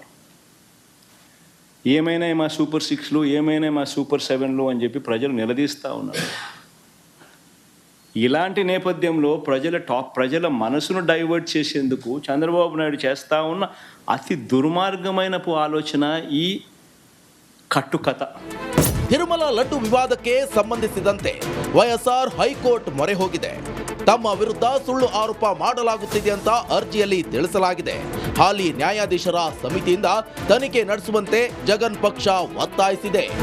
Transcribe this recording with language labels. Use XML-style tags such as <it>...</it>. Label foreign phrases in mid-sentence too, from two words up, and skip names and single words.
<te>ఏమైనా మా సూపర్ 6లు, ఏమైనా మా సూపర్ 7లు అని చెప్పి ప్రజలు నిలదీస్తూ ఉన్నారు. ఇలాంటి నేపథ్యంలో ప్రజల మనసును డైవర్ట్ చేసేందుకు చంద్రబాబు నాయుడు చేస్తూ ఉన్న అతి దుర్మార్గమైన ఆలోచన ఈ ಕಟ್ಟುಕಥ.</te> <kn>ತಿರುಮಲ ಲಡ್ಡು ವಿವಾದಕ್ಕೆ ಸಂಬಂಧಿಸಿದಂತೆ ವೈಎಸ್ಆರ್ ಹೈಕೋರ್ಟ್ ಮೊರೆ ಹೋಗಿದೆ. ತಮ್ಮ ವಿರುದ್ಧ ಸುಳ್ಳು ಆರೋಪ ಮಾಡಲಾಗುತ್ತಿದೆ ಅಂತ ಅರ್ಜಿಯಲ್ಲಿ ತಿಳಿಸಲಾಗಿದೆ. ಹಾಲಿ ನ್ಯಾಯಾಧೀಶರ ಸಮಿತಿಯಿಂದ ತನಿಖೆ ನಡೆಸುವಂತೆ ಜಗನ್ ಪಕ್ಷ ಒತ್ತಾಯಿಸಿದೆ.</kn>